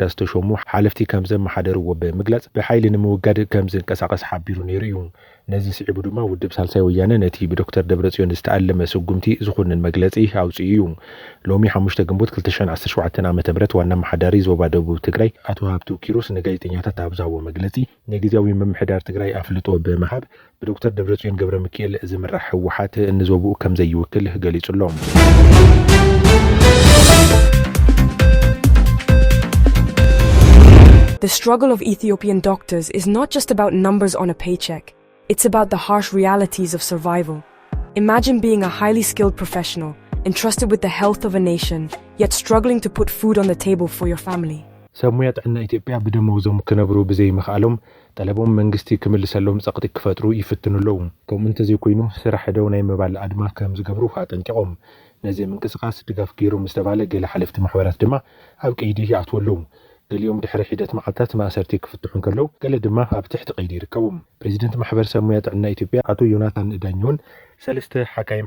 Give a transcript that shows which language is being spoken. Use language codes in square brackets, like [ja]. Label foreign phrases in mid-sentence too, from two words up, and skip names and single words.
[ti] ዝተሾሙ ሓለፍቲ ከም ዘመሓደርዎ ብምግላጽ ብሓይሊ ንምውጋድ ከም ዝንቀሳቀስ ሓቢሩ ነይሩ እዩ። ነዚ ስዒቡ ድማ ውድብ ሳልሳይ ወያነ ነቲ ብዶክተር ደብረጽዮን ዝተኣለመ ስጉምቲ ዝኹንን መግለጺ ኣውፅኡ እዩ። ሎሚ 5 ግንቦት 2017 ዓ.ም ዋና መሓዳሪ ዞባ ደቡብ ትግራይ አቶ ሀብቱ ኪሮስ ንጋዜጠኛታት ኣብ ዝሃቦ መግለጺ ንግዚያዊ መምሕዳር ትግራይ ኣፍልጦ ብምሃብ ብዶክተር ደብረጽዮን ገብረ ሚካኤል ዝምራሕ ሕወሓት ንዞብኡ ከም ዘይውክል ገሊጹሎም። [en] The struggle of Ethiopian doctors is not just about numbers on a paycheck. It's about the harsh realities of survival. Imagine being a highly skilled professional, entrusted with the health of a nation, yet struggling to put food on the table for your family. [ti] ሰሙያ ጥዕና ኢትዮጵያ ብደመወዞም ክነብሩ ብዘይ ምኽኣሎም ጠለቦም መንግስቲ ክምልሰሎም ጸቕጢ ክፈጥሩ ይፍትኑለው። ከምኡ እንተዘይኮይኑ ስራሕ ደው ናይ ምባል ኣድማ ከም ዝገብሩ ኣጠንቂቖም ነዚ ምንቅስቃስ ድጋፍ ገይሮም ዝተባለ ገለ ሓለፍቲ ማሕበራት ድማ ኣብ ቀይዲ ይኣትወለው። ገሊኦም ድሕሪ ሒደት መዓልታት ማእሰርቲ ክፍትሑን ከለው ገለ ድማ ኣብ ትሕቲ ቀይዲ ይርከቡ። ፕሬዚደንት ማሕበር ሰሙያ ጥዕና ኢትዮጵያ አቶ ዮናታን ዳኞን ሰለስተ ሓካይም